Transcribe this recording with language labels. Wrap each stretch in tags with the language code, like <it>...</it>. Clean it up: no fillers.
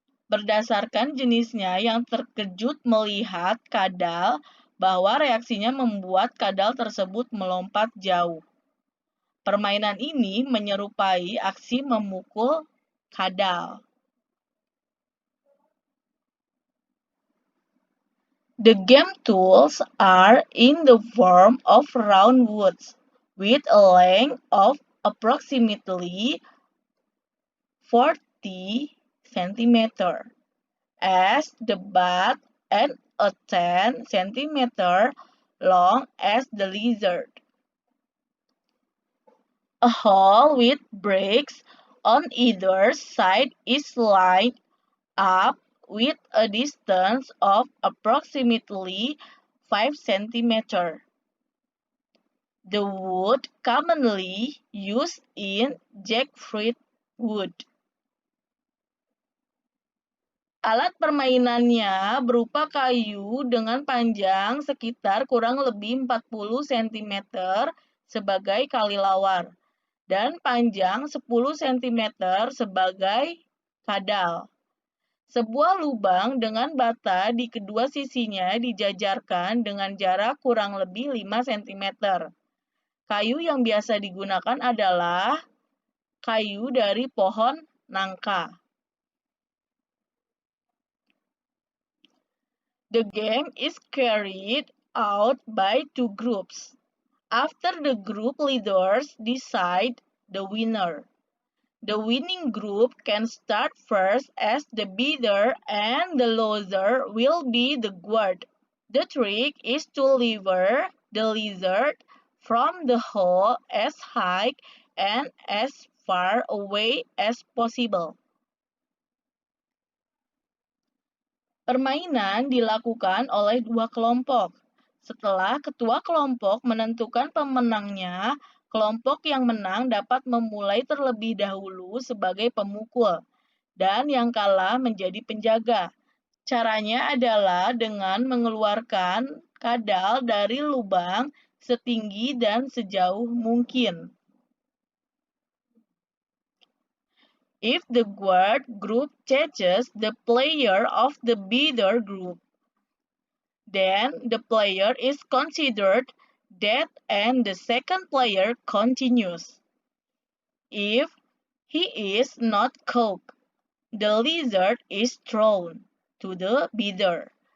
<id>Berdasarkan jenisnya yang terkejut melihat kadal bahwa reaksinya membuat kadal tersebut melompat jauh. Permainan ini menyerupai aksi memukul kadal.</id> <en>The game tools are in the form of round woods with a length of approximately 40 cm as the butt and a 10 cm long as the lizard. A hole with bricks on either side is lined up with a distance of approximately 5 cm. The wood commonly used in jackfruit wood.</en> <id>Alat permainannya berupa kayu dengan panjang sekitar kurang lebih 40 cm sebagai kalilawar dan panjang 10 cm sebagai kadal. Sebuah lubang dengan bata di kedua sisinya dijajarkan dengan jarak kurang lebih 5 cm. Kayu yang biasa digunakan adalah kayu dari pohon nangka.</id> <en>The game is carried out by two groups. After the group leaders decide the winner. The winning group can start first as the bidder and the loser will be the guard. The trick is to lever the lizard from the hole as high and as far away as possible.</en> <id>Permainan dilakukan oleh dua kelompok. Setelah ketua kelompok menentukan pemenangnya, kelompok yang menang dapat memulai terlebih dahulu sebagai pemukul, dan yang kalah menjadi penjaga. Caranya adalah dengan mengeluarkan kadal dari lubang setinggi dan sejauh mungkin.</id> <en>If the guard group catches the player of the bidder group, then the player is considered dead and the second player continues. If he is not caught, the lizard is thrown to the bidder.</en>